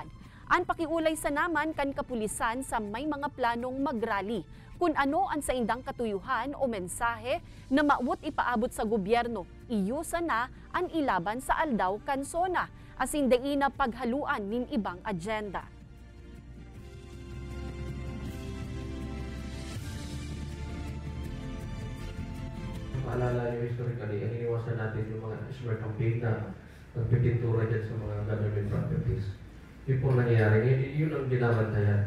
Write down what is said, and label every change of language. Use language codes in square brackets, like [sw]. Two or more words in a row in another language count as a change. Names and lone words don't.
[bik] Ang pakiulay sa naman kan kapulisan sa may mga planong magrally kung ano ang saindang katuyuhan o mensahe na maawot ipaabot sa gobyerno. Iyusa na ang ilaban sa aldaw kansona asin dai na paghaluan nin ibang agenda. [tl] Maalala nyo historically, ang iniwasan natin yung mga [en] smear campaign [tl] na nagpipintura dyan sa mga [en] government properties. [tl] Yung po nangyayari, yun ang binabantayan.